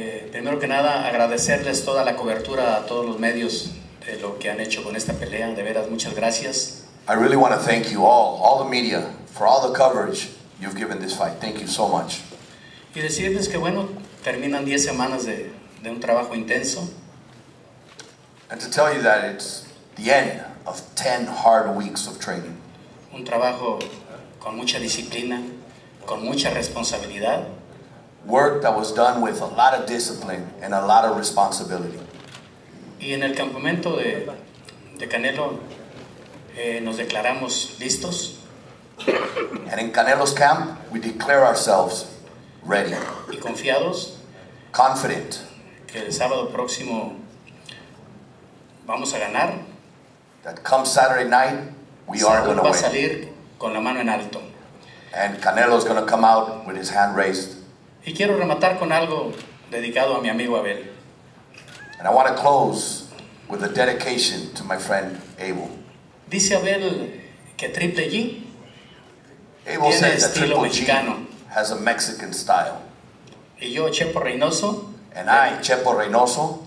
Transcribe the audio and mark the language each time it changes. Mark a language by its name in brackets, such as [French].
[Spanish] Primero que nada, agradecerles toda la cobertura a todos los medios de lo que han hecho con esta pelea. De veras, muchas gracias. [English] I really want to thank you all the media, for all the coverage you've given this fight. Thank you so much. [Spanish] Y decirles que, bueno, terminan 10 semanas de un trabajo intenso. [English] And to tell you that it's the end of 10 hard weeks of training. [Spanish] Un trabajo con mucha disciplina, con mucha responsabilidad. [English] Work that was done with a lot of discipline and a lot of responsibility. [Spanish] Y en el campamento de Canelo nos declaramos listos. [English] And in Canelo's camp, we declare ourselves ready. [Spanish] Y confiados. [English] Confident. [Spanish] Que el sábado próximo vamos a ganar. [English] That come Saturday night, we are going to win. [Spanish] Va a salir con la mano en alto. [English] And Canelo's going to come out with his hand raised. [Spanish] Y quiero rematar con algo dedicado a mi amigo Abel. [English] And I want to close with a dedication to my friend Abel. [Spanish] Dice Abel que Triple G [English] Abel says that [Spanish] estilo [English] Triple [Spanish] mexicano. [English] G has a Mexican style. [Spanish] Y yo, Chepo Reynoso, [English] And I, Chepo Reynoso,